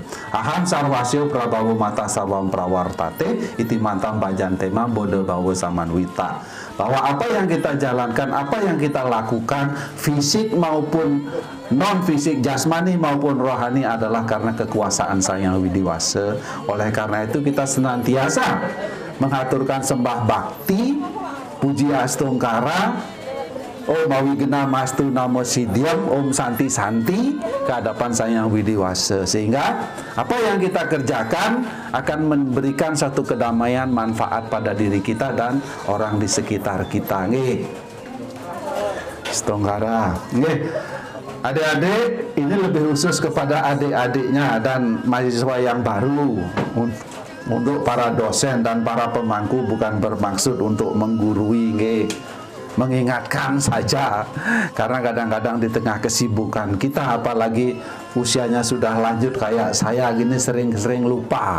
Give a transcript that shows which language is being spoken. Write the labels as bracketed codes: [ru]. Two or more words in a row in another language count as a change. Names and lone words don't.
[sa] Aham sarwasyo prabawa mata sawam prawartate iti mantam bajantema bodo bawa samanwita. [id] Bahwa apa yang kita jalankan, apa yang kita lakukan, fisik maupun non fisik, jasmani maupun rohani, adalah karena kekuasaan Sang Hyang Widiwasa. Oleh karena itu kita senantiasa mengaturkan sembah bakti, puji astungkara, [sa] Om Awigena Mastu Namo Sidyam, Om Santi Santi [id] ke hadapan Sang Hyang Widiwasa, sehingga apa yang kita kerjakan akan memberikan satu kedamaian, manfaat pada diri kita dan orang di sekitar kita. Nggih. Stonggara. Nggih. Adik-adik, ini lebih khusus kepada adik-adiknya dan mahasiswa yang baru. Untuk para dosen dan para pemangku bukan bermaksud untuk menggurui, nggih. Mengingatkan saja, karena kadang-kadang di tengah kesibukan kita, apalagi usianya sudah lanjut kayak saya gini, sering-sering lupa.